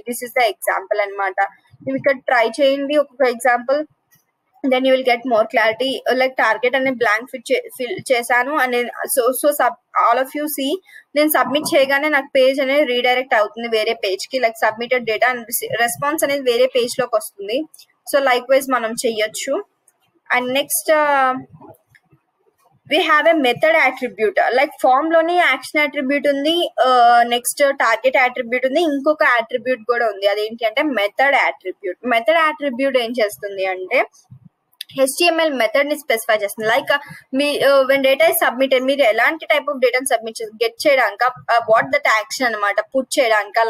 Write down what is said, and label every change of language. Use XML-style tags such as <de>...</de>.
<te>This is the example అనమాట. మీరు ఇక్కడ ట్రై చేయండి ఒక్కొక్క example,</te> <en>then you will get more clarity.</en> <te>Like target అనే blank fill చేశాను</te> <en>and all of you see</en> <te>నేను సబ్మిట్ చేయగానే నాకు పేజ్ అనేది రీడైరెక్ట్ అవుతుంది వేరే పేజ్ కి. Like submitted data and response అనేది వేరే పేజ్ లోకి వస్తుంది. సో లైక్ వైజ్ మనం చెయ్యొచ్చు.</te> <en>And next we have a method attribute.</en> <te>Like form లోని యాక్షన్ అట్రిబ్యూట్ ఉంది, నెక్స్ట్ టార్గెట్ అట్రిబ్యూట్ ఉంది, ఇంకొక అట్రిబ్యూట్ కూడా ఉంది. అదేంటి అంటే మెథడ్ అట్రిబ్యూట్. మెథడ్ అట్రిబ్యూట్ ఏం చేస్తుంది అంటే HTML మెథడ్ ని స్పెసిఫై చేస్తుంది. Like మీ</te> <en>when data is submitted,</en> <te>మీరు ఎలాంటి టైప్ ఆఫ్ డేటాని సబ్మిట్ చేసి గెట్ చేయడానిక వాట్ దట్ యాక్షన్ అనమాట పుట్ చేయడానిక.</te>